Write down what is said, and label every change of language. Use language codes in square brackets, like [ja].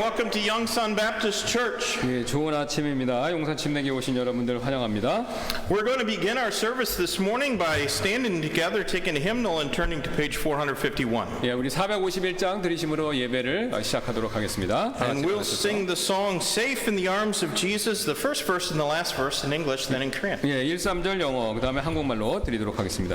[en] Welcome to Youngsan Baptist Church. [ko] 예, 좋은 아침입니다. 용산 침례교회 오신 여러분들 환영합니다. [en] We're going to begin our service this morning by standing together, taking a hymnal, and turning to page 451. [ko] 예, 우리 451장 들으심으로 예배를 시작하도록 하겠습니다. [en] And we'll sing the song "Safe in the Arms of Jesus," the first verse and the last verse in English, then in Korean. [ko] 예, 1, 3절 영어, 그 다음에 한국말로 드리도록 하겠습니다.